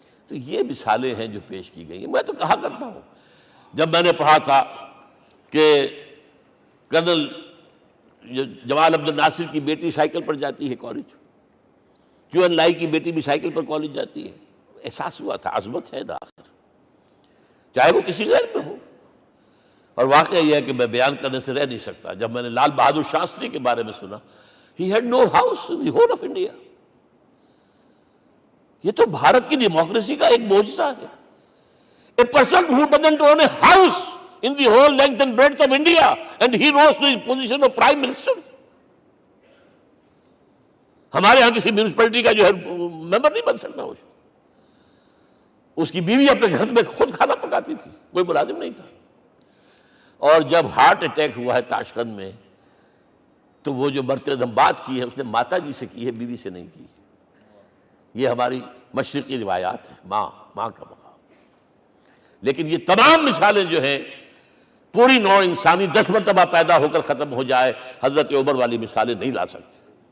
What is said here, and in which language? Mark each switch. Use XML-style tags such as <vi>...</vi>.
<ur>تو یہ مثالیں ہیں جو پیش کی گئی ہیں. میں تو کہا کرتا ہوں، جب میں نے پڑھا تھا کہ کرنل جمال عبد الناصر کی بیٹی سائیکل پر جاتی ہے کالج، کیو این لائی کی بیٹی بھی سائیکل پر کالج جاتی ہے، احساس ہوا تھا عظمت ہے نا آخر، چاہے وہ کسی غیر پہ ہو. اور واقعہ یہ ہے کہ میں بیان کرنے سے رہ نہیں سکتا. جب میں نے لال بہادر شاستری کے بارے میں سنا،</ur> <en>he had no house in the whole of India.</en> <ur>یہ تو بھارت کی ڈیموکریسی کا ایک معجزہ ہے.</ur> <en>A person who doesn't own a house in the whole length and breadth of India, and he rose to the position of Prime Minister.</en> <ur>ہمارے ہاں کسی میونسپلٹی کا جو ہے ممبر نہیں بن سکتا، اس کی بیوی اپنے گھر میں خود کھانا پکاتی تھی، کوئی ملازم نہیں تھا۔ اور جب ہارٹ اٹیک ہوا ہے تاشقند میں، تو وہ جو مرتے دم بات کی ہے اس نے ماتا جی سے کی ہے، بیوی سے نہیں کی۔ یہ ہماری مشرقی روایات ہیں، ماں کا مقام۔ لیکن یہ تمام مثالیں جو ہیں، پوری نوع انسانی 10 مرتبہ پیدا ہو کر ختم ہو جائے، حضرت عمر والی مثالیں نہیں لا سکتے۔</ur>